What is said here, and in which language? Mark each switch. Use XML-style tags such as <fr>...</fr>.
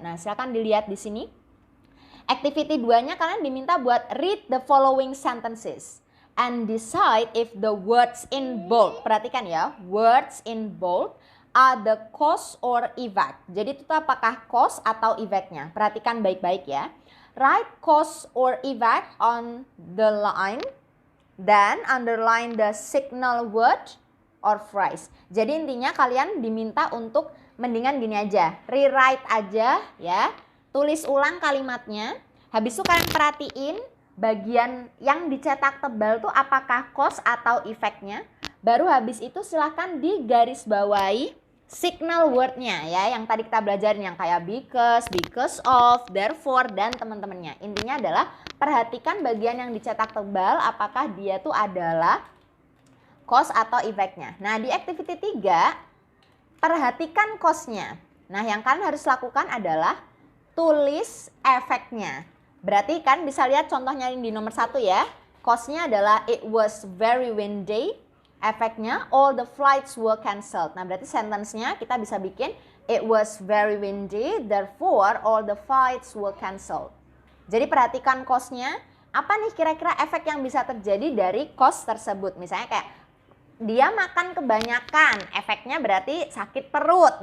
<id>Nah, silakan dilihat di sini. Activity 2-nya kalian diminta buat</id> <en>read the following sentences and decide if the words in bold.</en> <id>Perhatikan ya,</id> <en>words in bold are the cause or effect.</en> <id>Jadi itu apakah cause atau effect-nya? Perhatikan baik-baik ya.</id> <en>Write cause or effect on the line.</en> <id>Dan</id> <en>underline the signal word or phrase.</en> <id>Jadi intinya kalian diminta untuk mendingan gini aja, rewrite aja ya, tulis ulang kalimatnya. Habis itu kalian perhatiin bagian yang dicetak tebal tuh apakah cause atau efeknya. Baru habis itu silahkan digarisbawahi signal wordnya ya, yang tadi kita belajarin yang kayak because of, therefore, dan teman-temannya. Intinya adalah perhatikan bagian yang dicetak tebal apakah dia tuh adalah cause atau efeknya. Nah, di activity 3 perhatikan cause-nya. Nah, yang kalian harus lakukan adalah tulis efeknya. Berarti kan bisa lihat contohnya di nomor 1 ya. Cause-nya adalah</id> <en>it was very windy.</en> <id>Efeknya</id> <en>all the flights were cancelled.</en> <id>Nah, berarti sentence-nya kita bisa bikin</id> <en>it was very windy, therefore all the flights were cancelled.</en> <id>Jadi perhatikan cause-nya, apa nih kira-kira efek yang bisa terjadi dari cause tersebut. Misalnya kayak dia makan kebanyakan, efeknya berarti sakit perut.</id>